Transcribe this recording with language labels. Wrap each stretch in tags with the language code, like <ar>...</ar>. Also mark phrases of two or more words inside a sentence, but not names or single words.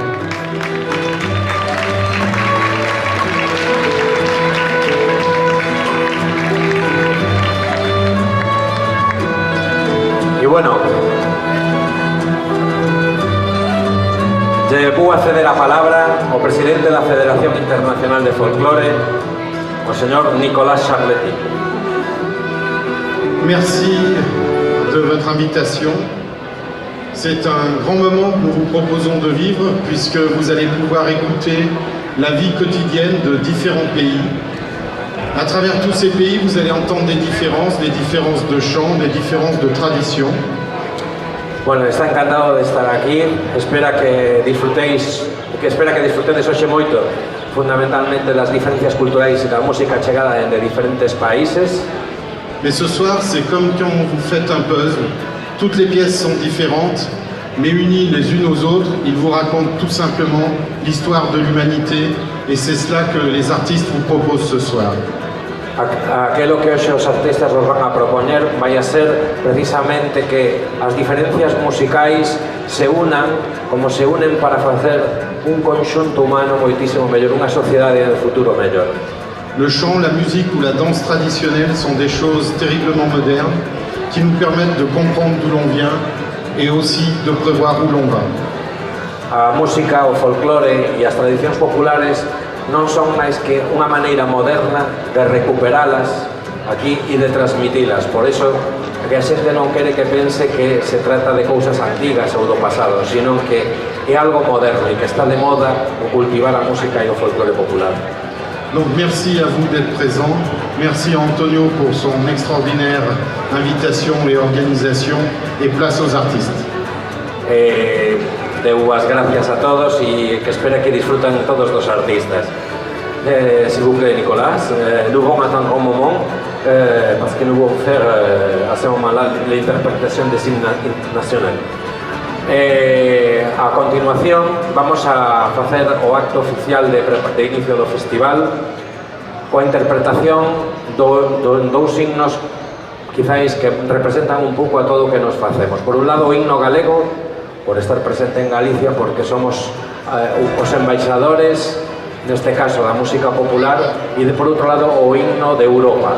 <gl>E bueno, lle vou a ceder a palabra ao presidente da Federación Internacional de Folclore, o señor Nicolas Sarleti.</gl> <fr>Merci de votre invitation. C'est un grand moment que nous vous proposons de vivre puisque vous allez pouvoir écouter la vie quotidienne de différents pays. À travers tous ces pays, vous allez entendre des différences de chants, des différences de traditions.</fr> <gl>Bueno, está encantado de estar aquí. Espera que disfrutéis hoxe moito, fundamentalmente das diferencias culturais e da música chegada de diferentes países.</gl> <fr>Mais ce soir, c'est comme quand vous faites un puzzle. Toutes les pièces sont différentes, mais unies les unes aux autres. Ils vous racontent tout simplement l'histoire de l'humanité, et c'est cela que les artistes vous proposent ce soir.</fr> <gl>Aquelo que hoxe os artistas nos van a propoñer vai a ser precisamente que as diferencias musicais se unan como se unen para facer un conxunto humano moitísimo mellor, unha sociedade de futuro mellor.</gl> <fr>Le chant, la musique ou la danse traditionnelle sont des choses terriblement modernes qui nous permettent de comprendre d'où l'on vient et aussi de prévoir où l'on va.</fr> <gl>A música, o folclore e as tradicións populares non son máis que unha maneira moderna de recuperalas aquí e de transmitilas. Por iso, que a xente non quere que pense que se trata de cousas antigas ou do pasado, sino que é algo moderno e que está de moda o cultivar a música e o folclore popular.</gl> <fr>Donc merci à vous d'être présents, merci à Antonio pour son extraordinaire invitation et organisation, et place aux artistes.</fr> <gl>Deu as gracias a todos e que espera que disfrutan todos dos artistas.</gl> <fr>S'il vous plaît, Nicolas, nous vamos attendre un moment parce que nous vamos faire à ce moment-là l'interprétation des hymnes nationaux.</fr> <gl>A continuación vamos a facer o acto oficial de inicio do festival coa interpretación dous himnos quizáis que representan un pouco a todo o que nos facemos. Por un lado, o himno galego, por estar presente en Galicia, porque somos os embaixadores, neste caso, da música popular, e por outro lado, o himno de Europa.</gl>